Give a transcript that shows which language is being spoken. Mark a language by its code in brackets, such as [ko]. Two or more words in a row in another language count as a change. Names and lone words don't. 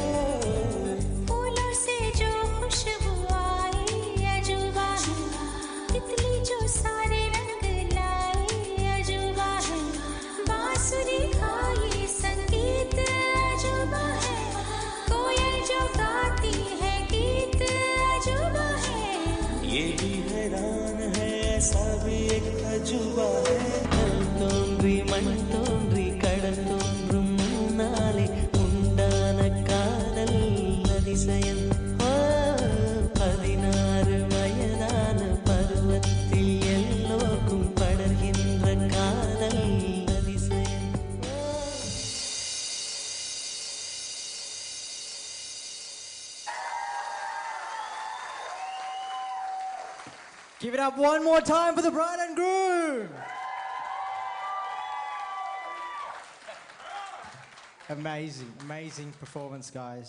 [hi] फूलों से जो खुशबू आई अजूबा है तितली जो सारे रंग लाई अजूबा है बांसुरी का ये संगीत अजूबा है कोयल जो गाती है गीत अजूबा है ये भी हैरान है ऐसा भी एक अजूबा है [ta] कल तोன்றி மண் தோன்றி கடல் தோன்றும் முன்னாலே உண்டான காதல் அதிசயம் 16 வயதான பருவத்தில் எல்லோருக்கும் படர்கின்ற காதல் அதிசயம் [en] Give it up one more time for the bride and groom. Amazing, amazing performance, guys.